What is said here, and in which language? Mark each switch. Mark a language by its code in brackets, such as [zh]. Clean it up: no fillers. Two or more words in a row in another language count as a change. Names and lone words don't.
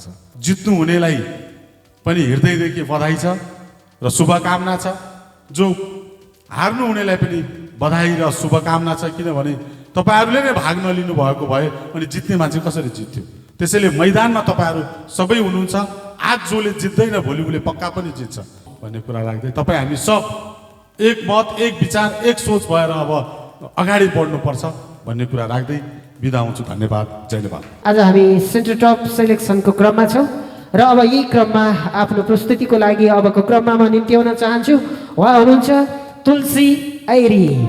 [ne] जित्नु हुनेलाई पनि हृदयदेखि बधाई छ र शुभकामना छ, जो हार्नु हुनेलाई पनि बधाई र शुभकामना छ, किनभने तपाईँहरूले नै भाग नलिनु भएको भए अनि जित्ने मान्छे कसरी जित्थ्यो। त्यसैले मैदानमा तपाईँहरू सबै हुनुहुन्छ। आज जसले जित्दैन भोलि उसले पक्का पनि जित्छ भन्ने कुरा राख्दै तपाईँ हामी सब एक मत, एक विचार, एक सोच भएर अब अगाडि बढ्नुपर्छ भन्ने कुरा राख्दै बिदा हुन्छु। धन्यवाद, जय नेपाल। आज हामी सेन्टर टप सेलेक्सनको क्रममा छौँ र अब यही क्रममा आफ्नो प्रस्तुतिको लागि अबको क्रममा म निम्त्याउन चाहन्छु। उहाँ हुनुहुन्छ तुलसी ऐरी।